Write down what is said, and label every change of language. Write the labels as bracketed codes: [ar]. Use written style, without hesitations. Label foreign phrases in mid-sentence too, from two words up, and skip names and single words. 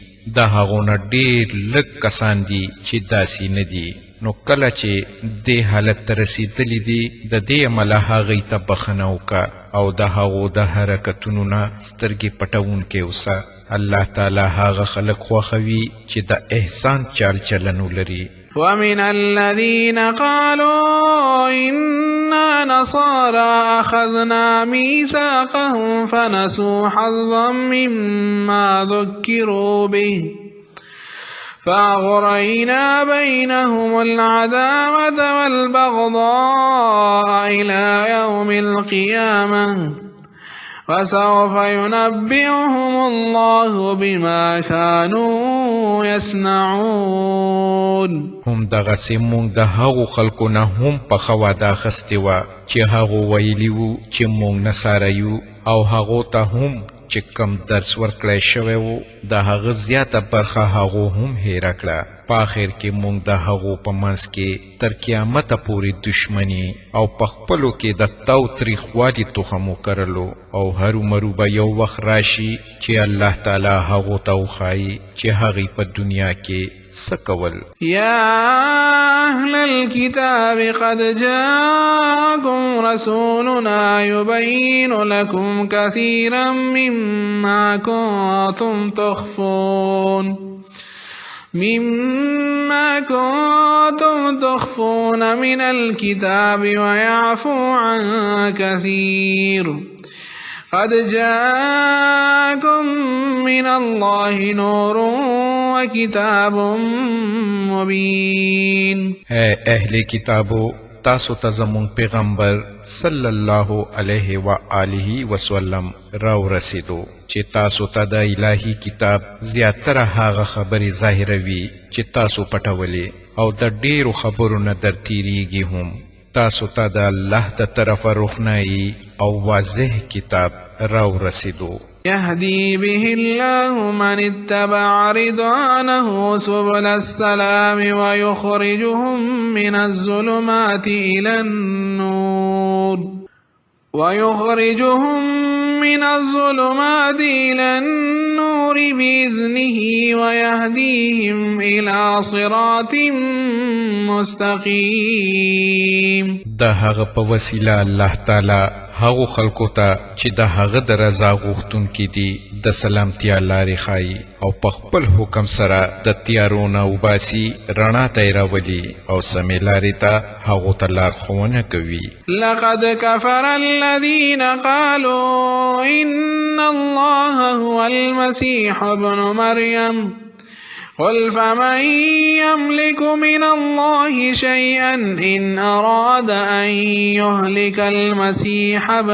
[ps] د هغو نه ډېر لږ کسان دي چې داسې نه دي. نو کله چې دې حالت ته رسېدلي دي، د دې عمله هغې ته بخښنه وکړه او د هغو د حرکتونو نه سترګې پټوونکی اوسه. الله تعالی هغه خلک خوښوي چې د احسان چال چلن ولري. [ar] ومن الذين قالوا إنا نصارى أخذنا ميثاقهم فنسوا حظا مما ذكروا به فأغرينا بينهم العداوة والبغضاء إلى يوم القيامة وسوف ينبئهم الله بما كانوا يصنعون. [ps] هم دغسې مونږ د هغو خلکو نه هم په ښه وعده اخیستې وه چې هغو ویلي وو چې مونږ نصاره یو، او هغو ته هم چې کم درس ورکړی شوی و د هغه زیاته برخه هغو هم هیره کړه په آخر کې موږ د هغو په منځ کې تر قیامته پورې دشمني او په خپلو کې د تاوتریخوالي تخم وکرلو او هرومرو به یو وخت راشي چې الله تعالی هغو ته وښایي چې هغوی په دنیا کې څه کول. [ar] يا أهل الكتاب قد جاءكم رسولنا يبين لكم كثيرا مما كنتم تخفون من الكتاب ويعفو عن كثير قد جاءكم من الله نور وكتاب مبين. [ps] اے اهل کتابو تاسو ته زمون پیغمبر [ar] صلی الله علیه و آله وسلم [ps] راو رسیدو چې تاسو ته د الهی کتاب زیاتره هغه خبرې ظاهروي چې تاسو پټولې او د ډیرو خبرو نه درتیریږي هم. تاسو ته د الله د طرفه روښنایي او واضح کتاب راو رسیدو. [ar] يهدي به الله من اتبع رضوانه سبل السلام ويخرجهم من الظلمات إلى النور بإذنه ويهديهم إلى صراط مستقيم. [ps] د هغه په وسیله الله تعالی هغو خلکو ته چې د هغه د رضا غوښتونکي دي د سلامتیا لارې ښایي او په خپل حکم سره د تیارو نه وباسي رڼا ته یې راولي او سمې لارې ته هغو ته لارښوونه کوي. [ar] لقد كفر الذين قالوا إن الله هو المسيح ابن مريم قل فمن يملك من الله شيئا إن أراد أن يهلك المسيح